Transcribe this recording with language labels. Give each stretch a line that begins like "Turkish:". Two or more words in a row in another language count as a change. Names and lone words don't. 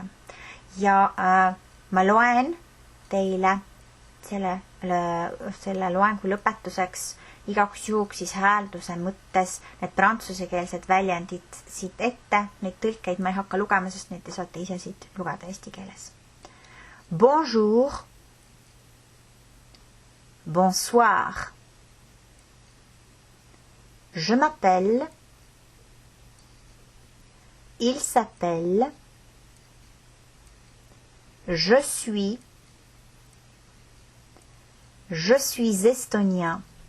Estonian: Ja ma loen teile selle loengu lõpetuseks igaks juhuks siis häälduse mõttes need prantsusekeelsed väljendid siit ette. Neid tõlkeid ma ei hakka lugema, sest neid te saate ise siit lugeda eesti keeles.
French: Bonjour. Bonsoir. Je m'appelle. Il s'appelle. Je suis. Je suis estonien.